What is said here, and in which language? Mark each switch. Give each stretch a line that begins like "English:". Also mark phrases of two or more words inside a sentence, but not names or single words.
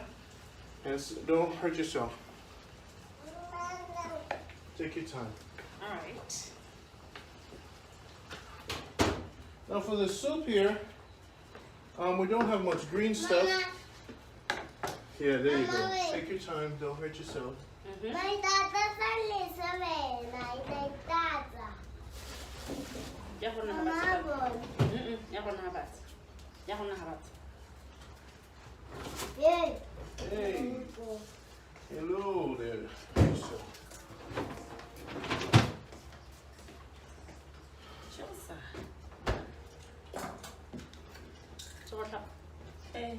English: And don't hurt yourself. Take your time. All right. Now for the soup here, we don't have much green stuff. Yeah, there you go. Take your time, don't hurt yourself.
Tswana: Ya go nna habat. Ya go nna habat. Ya go nna habat.
English: Hey, hello there. So, Chosa. Chosa. Hey.